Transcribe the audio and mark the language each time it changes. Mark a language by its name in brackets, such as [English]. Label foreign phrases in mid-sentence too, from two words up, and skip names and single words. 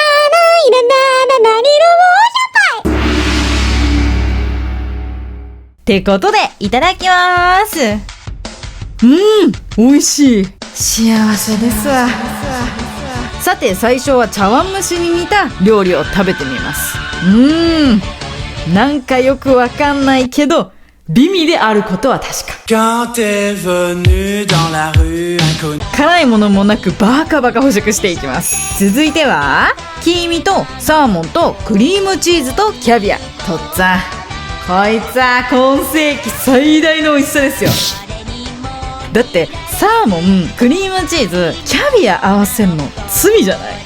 [Japanese] ってことでいただきまーす。美味しい。幸せですわ。さて最初は茶碗蒸しに似た料理を食べてみます。なんかよくわかんないけど美味であることは確か。 [French] Quand t'es venu dans la rue inconnue [Japanese] 辛いものもなくバカバカ捕食していきます。続いては黄身とサーモンとクリームチーズとキャビア。とっつぁん、こいつは今世紀最大の美味しさですよ。だってサーモン、クリームチーズ、キャビア合わせんの罪じゃない。